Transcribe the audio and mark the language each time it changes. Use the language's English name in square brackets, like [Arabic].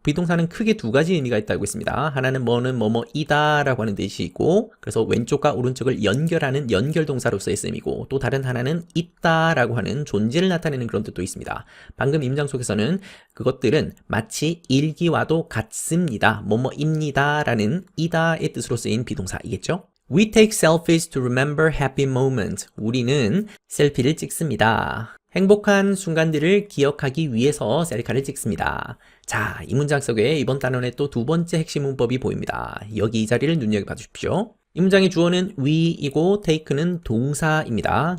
[Korean] 비동사는 크게 두 가지 의미가 있다고 했습니다. 하나는 뭐는 뭐뭐이다 라고 하는 뜻이 있고 그래서 왼쪽과 오른쪽을 연결하는 연결동사로서의 쓰임이고 또 다른 하나는 있다 라고 하는 존재를 나타내는 그런 뜻도 있습니다. 방금 임장 속에서는 그것들은 마치 일기와도 같습니다. 뭐뭐입니다 라는 이다의 뜻으로 쓰인 비동사이겠죠? [English] We take selfies to remember happy moments. [Korean] 우리는 셀피를 찍습니다. 행복한 순간들을 기억하기 위해서 셀카를 찍습니다. 자, 이 문장 속에 이번 단원의 또 두 번째 핵심 문법이 보입니다. 여기 이 자리를 눈여겨봐 주십시오. 이 문장의 주어는 we이고 take는 동사입니다.